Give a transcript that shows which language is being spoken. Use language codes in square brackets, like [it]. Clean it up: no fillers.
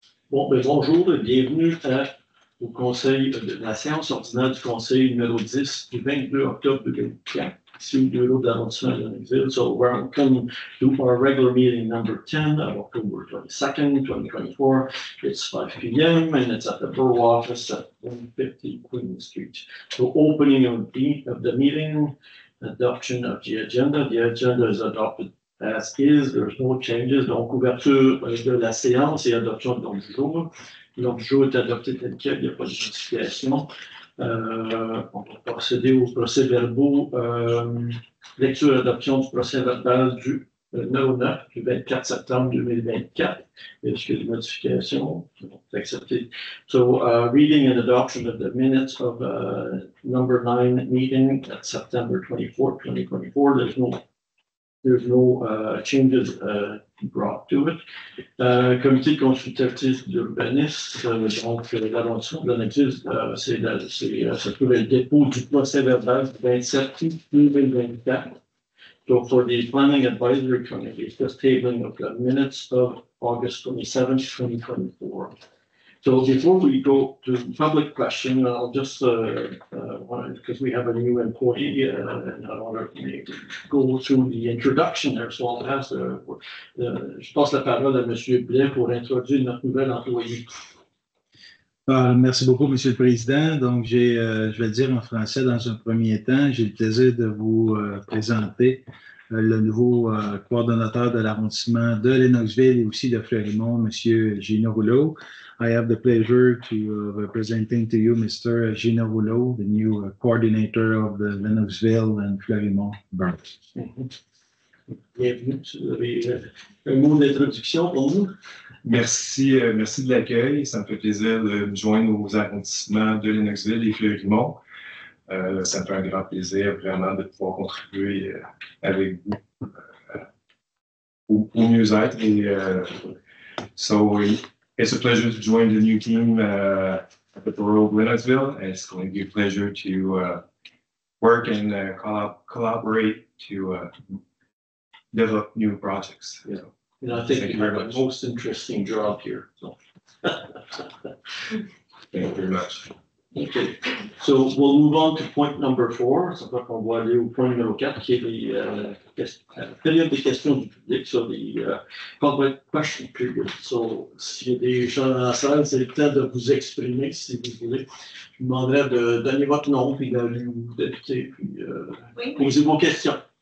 [fr] Bon, bonjour et bienvenue au Conseil de la séance ordinaire du Conseil numéro 10 du 22 octobre 2004, ici au bureau de l'arrondissement de Lennoxville. [en] So welcome to our regular meeting number 10 of October 22nd, 2024. It's 5 p.m. and it's at the Borough Office at 150 Queen Street. So opening of the meeting, adoption of the agenda. The agenda is adopted as is, there's no changes. [fr] Donc, ouverture de la séance et adoption de l'ordre du jour. L'ordre du jour est adopté tel quel, il n'y a pas de modification. On va procéder aux procès-verbaux. Lecture et adoption du procès-verbal du 9 du 24 septembre 2024. Est-ce qu'il y a des modifications? C'est accepté. [en] So, reading and adoption of the minutes of number 9 meeting at September 24, 2024. There's no changes brought to it. [fr] Comité consultatif d'urbanisme, donc l'arrondissement de Lennoxville, ça trouve le dépôt du procès-verbal du 27 août 2024. [en] So for the Planning Advisory Committee, it's just tabling of the minutes of August 27th, 2024. So before we go to public question, I'll just, because we have a new employee, and I want to go through the introduction there. So I'll pass [fr] je passe la parole à M. Blais pour introduire notre nouvel employé. Merci beaucoup, M. le Président. Donc, je vais le dire en français dans un premier temps. J'ai le plaisir de vous présenter le nouveau coordonnateur de l'arrondissement de Lennoxville et aussi de Fleurimont, M. Gino Rouleau. [en] I have the pleasure to representing to you Mr. Gino Rouleau, the new coordinator of the Lennoxville and Fleurimont boroughs. [fr] Bienvenue. Vous avez un mot d'introduction pour nous? Merci, merci de l'accueil. Ça me fait plaisir de me joindre aux arrondissements de Lennoxville et Fleurimont. Ça me fait un grand plaisir vraiment de pouvoir contribuer avec vous au mieux-être. [en] So it's a pleasure to join the new team at the Borough of Lennoxville, and it's going to be a pleasure to work and collaborate to develop new projects. Yeah. And I think you have the most interesting job here. So. Thank you very much. Okay, so we'll move on to point number 4. [fr] Ça fait qu'on va aller au point numéro 4, qui est la période des questions du public sur les [en] public question period. [fr] So, s'il y a des gens dans la salle, c'est le temps de vous exprimer, si vous voulez. Je vous demanderai de donner votre nom, puis d'aller où vous habitez, puis poser vos questions.